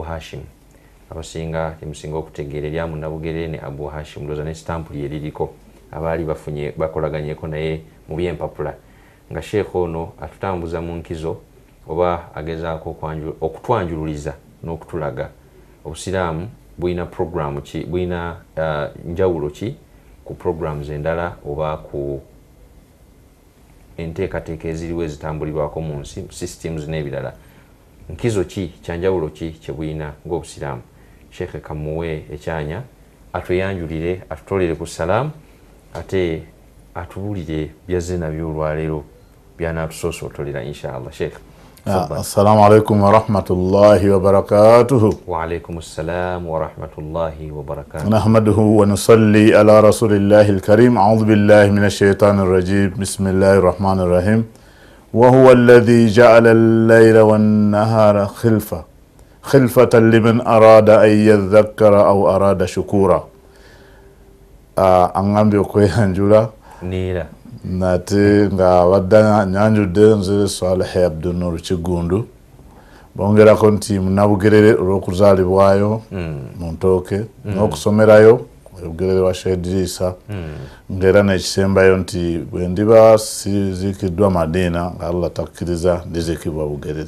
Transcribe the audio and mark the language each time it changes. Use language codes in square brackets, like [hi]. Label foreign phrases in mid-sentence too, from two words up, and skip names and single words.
[lg] Hashim abasinga temusinga okutegeera erya Munnabugerere ne Abu Hashim ndowooza ne stampu lye liriko abaali bafunye bakolaganyeko naye mu byempapula nga Sheikh ono atutambuza mu nkizo oba agezaako okutwanjululiza n'okutulaga obusiraamu buyina programu ki buyina njawulo ki ku programs endala oba ku enteekateeka eziriwo ezitambulirwako mu nsi systems n'ebirala. Nkizo ki kyanjawulo ki kye buyina ng'obusiraamu? Sheikh kamuwe ekyanya atweyanjulire atutolere ku Salam ate atubulire byazze nabyo olwaleero byanaatusosootolera inshallah. Sheikh [ar] السلام عليكم ورحمة الله وبركاته. وعليكم السلام ورحمة الله وبركاته. نحمده ونصلي على رسول الله الكريم. أعوذ بالله من الشيطان الرجيم. بسم الله الرحمن الرحيم. وهو الذي جعل الليل والنهار خلفة لمن أراد أن يذكر أو أراد شكورا. أنغامبيو كويانجولا نيرا [lg] nate nga wadda nyanjudde nze Swaleh Abdunur Kigundu bongerako nti Munnabugerere olw'okuzaalibwayo mu Ntooke n'okusomerayo Bugerere wa Sheikh Idrisa ng'era n'ekisembayo nti bwe ndiba siziikiddwa Madiina nga Allah takkiriza ndiziikibwa Bugerere.